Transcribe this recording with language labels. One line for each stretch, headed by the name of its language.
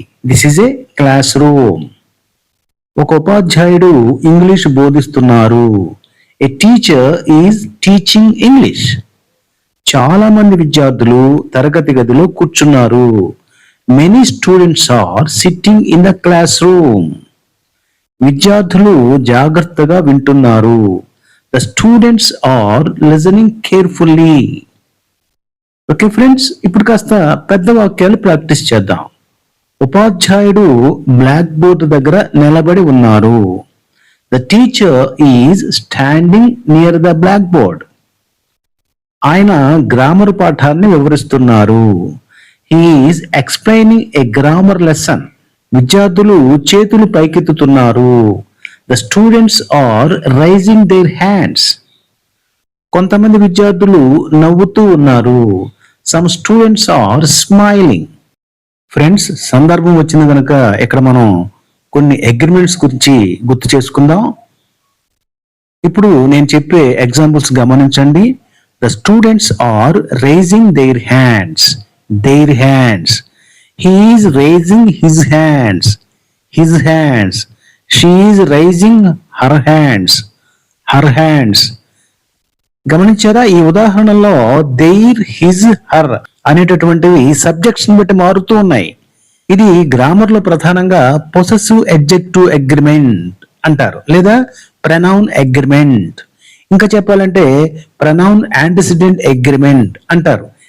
English: This is a classroom.
Telugu: ఒక ఉపాధ్యాయుడు English బోధిస్తున్నారు.
English: A teacher is teaching English.
Telugu: చాలా మంది విద్యార్థులు తరగతి గదిలో కూర్చున్నారు.
English: Many students are sitting in the classroom.
Telugu: విద్యార్థులు జాగ్రత్తగా వింటున్నారు.
English: The students are listening carefully.
Telugu: Okay friends, ఇప్పుడు కాస్త పెద్ద వాక్యాలు ప్రాక్టీస్ చేద్దాం. ఉపాధ్యాయుడు బ్లాక్ బోర్డ్ దగ్గర నిలబడి ఉన్నారు.
English: The teacher is standing near the blackboard.
Telugu: ఆయన గ్రామర్ పాఠాన్ని వివరిస్తున్నారు.
English: He is explaining a grammar lesson.
Telugu: విద్యార్థులు చేతులు పైకెత్తుతున్నారు.
English: The students are raising their hands.
Telugu: కొంతమంది విద్యార్థులు నవ్వుతూ ఉన్నారు.
English: Some students are smiling.
Telugu: Friends, సందర్భం వచ్చింది కనుక ఇక్కడ మనం కొన్ని అగ్రిమెంట్స్ గురించి గుర్తు చేసుకుందాం. ఇప్పుడు నేను చెప్పే ఎగ్జాంపుల్స్ గమనించండి.
English: The students are raising their hands. Their hands. He is raising his hands. His hands. She is raising her hands. Her hands.
Telugu: గమనించారా? ఈ ఉదాహరణలో దేర్, హిజ్, హర్ అనేటటువంటివి సబ్జెక్ట్స్ ని బట్టి మారుతూ ఉన్నాయి. ఇది గ్రామర్ లో ప్రధానంగా పొసెసివ్ అడ్జెక్టివ్ అగ్రిమెంట్ అంటారు లేదా ప్రనౌన్ అగ్రిమెంట్. ఇంకా చెప్పాలంటే ప్రనౌన్ యాంటిసిడెంట్ అగ్రిమెంట్ అంటారు.